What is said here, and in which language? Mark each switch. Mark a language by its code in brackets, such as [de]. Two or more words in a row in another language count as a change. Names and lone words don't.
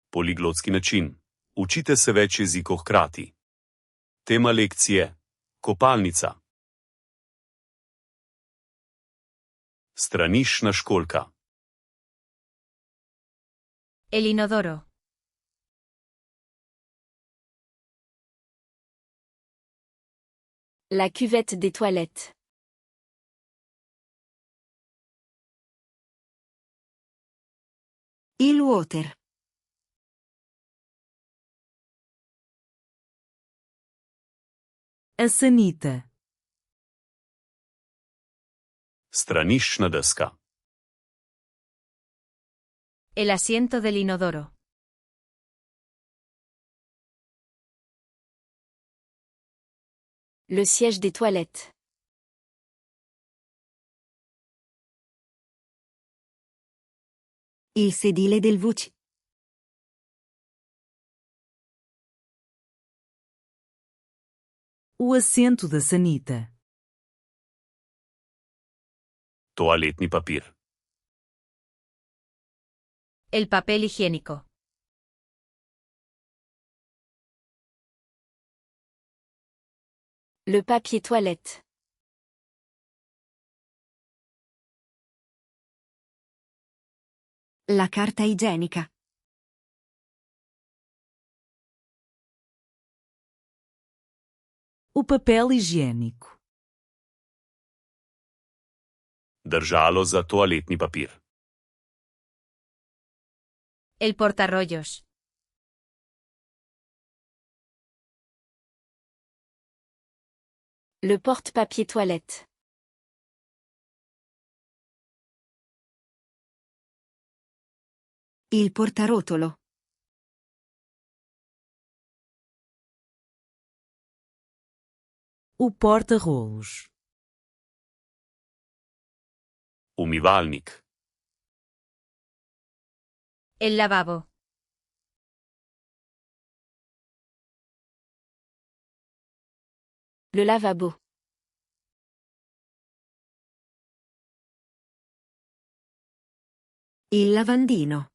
[sl] Poliglotski način. Učite se več jezikov hkrati. Tema lekcije: kopalnica. Straniščna školjka. [es] El inodoro. [fr] La cuvette des toilettes. [it] Il water. [pt] A sanita. [sl] Straniščna deska. [es] El asiento del inodoro. [fr] Le siège des toilettes. [it] Il sedile del WC. [pt] O assento da sanita. [sl] Toaletni papir. [es] El papel higiénico. [fr] Le papier toilette. [it] La carta igienica. [pt] O papel higiênico. [sl] Držalo za toaletni papir. [es] El portarrollos. [fr] Le porte-papier toilette. [it] Il portarotolo. [pt] O porta-rolos. [sl] Umivalnik. [es] El lavabo. [fr] Le lavabo. [it] Il lavandino.